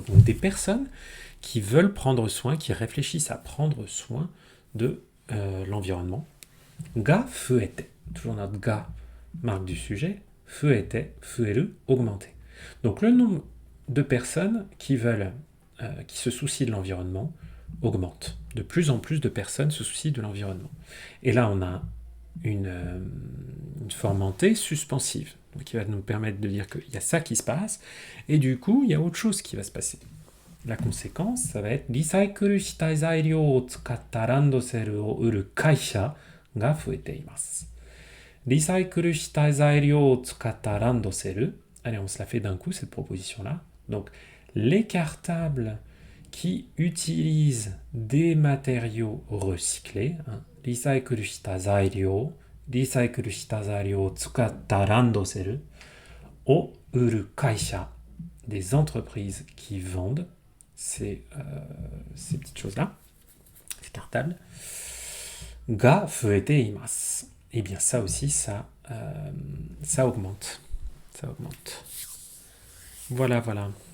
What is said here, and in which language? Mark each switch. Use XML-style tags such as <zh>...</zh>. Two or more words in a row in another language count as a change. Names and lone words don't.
<fr>Donc des personnes qui veulent prendre soin, qui réfléchissent à prendre soin de l'environnement.</fr> <ja>が増えて.</ja> <fr>Toujours notre ga, marque du sujet.</fr> <ja>増えて、増える, augmenter.</ja> <fr>Donc le nombre de personnes qui veulent, qui se soucient de l'environnement augmente. De plus en plus de personnes se soucient de l'environnement. Et là, on a une forme en T suspensive, donc qui va nous permettre de dire qu'il y a ça qui se passe, et du coup, il y a autre chose qui va se passer. La conséquence, ça va être</fr> <ja>リサイクルした材料を使ったランドセルを売る会社が増えています. リサイクルした材料を使ったランドセル.</ja> <fr>Allez, on se la fait d'un coup, cette proposition-là. Donc, les cartables qui utilisent des matériaux recyclés,</fr> <ja>リサイクルした材料を使ったランドセルを売る会社,</ja> <fr>des entreprises qui vendent ces petites choses-là, ces cartables,</fr> <ja>が増えています.</ja> <fr>Et bien ça aussi, ça augmente. Ça augmente. Voilà, voilà.</fr>